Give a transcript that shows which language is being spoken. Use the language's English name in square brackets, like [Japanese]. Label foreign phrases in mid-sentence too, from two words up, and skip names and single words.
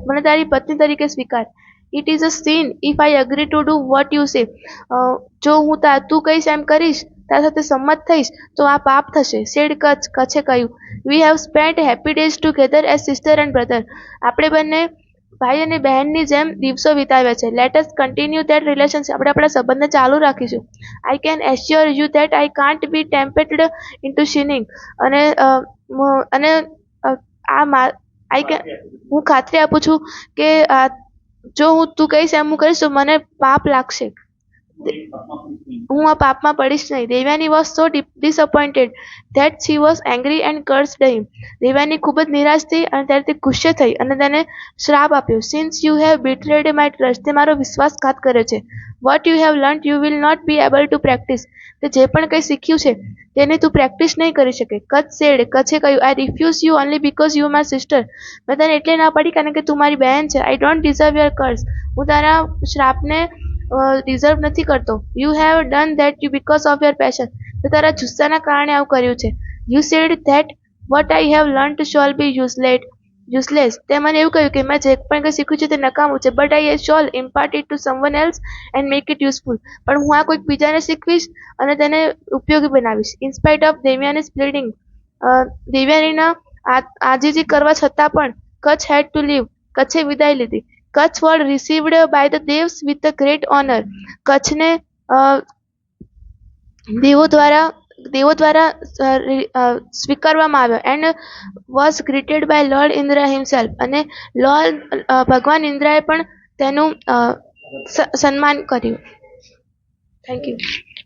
[Gujarati] મને તારી પત્ની તરીકે સ્વીકાર. [English] It is a sin if I agree to do what you say. [Gujarati] જો તું કહીશ એમ કરીશ, તારા સાથે સંમત થઈશ તો આ પાપ થશે. [English] Said Kutch. [Gujarati] કચ્છે કહ્યું, [English] We have spent happy days together as sister and brother. [Gujarati] આપણે બંને ભાઈ અને બહેનની જેમ દિવસો વિતાવ્યા છે. [English] Let us continue that relationship. [Gujarati] આપણે આપણા સંબંધને ચાલુ રાખીશું. [English] I can assure you that I can't be tempted into sinning. [Gujarati] અને હું ખાતરી આપું છું કે જો તું કહીશ એમ હું કરીશ તો મને પાપ લાગશે. હું આ પાપમાં પડીશ નહીં. [English] દેવ્યાની was so disappointed that she was angry and cursed him. [Gujarati] દેવ્યાની ખૂબ જ નિરાશ થઈ અને ત્યારે તે ગુસ્સે થઈ અને તેને શ્રાપ આપ્યો. [English] Since you have betrayed my trust. [Gujarati] તે મારો વિશ્વાસઘાત કર્યો છે. [English] What you have learnt you will not be able to practice. [Gujarati] તે જે પણ કંઈ શીખ્યું છે તેને તું પ્રેક્ટિસ નહીં કરી શકે. [English] Kutch said. [Gujarati] કચ્છે કહ્યું, [English] I refuse you only because you are my sister. [Gujarati] મેં તને એટલે ના પાડી કારણ કે તું મારી બહેન છે. [English] I don't deserve your curse. [Gujarati] હું તારા શ્રાપને ડિઝર્વ નથી કરતો. [English] You have done that because of your passion. [Gujarati] તે તારા જુસ્સાના કારણે આવું કર્યું છે. [English] You said that what I have learnt shall be useless. [Gujarati] તે મને એવું કહ્યું કે મેં જે પણ કંઈ શીખ્યું છે તે નકામું છે. [English] But I shall impart it to someone else and make it useful. [Gujarati] પણ હું આ કોઈક બીજાને શીખવીશ અને તેને ઉપયોગી બનાવીશ. [English] In spite of દેવ્યાની's pleading. [Gujarati] દેવ્યાનીના આજીજી કરવા છતાં પણ [English] Kutch had to leave. [Gujarati] કચ્છે વિદાય લીધી. [English] Kutch was received by the Devs with a great honor. [Gujarati] કચ્છને દેવો દ્વારા સ્વીકારવામાં આવ્યો [English] and was greeted by Lord Indra himself. [Gujarati] અને ભગવાન ઇન્દ્રાએ પણ તેનું સન્માન કર્યું. [English] Thank you.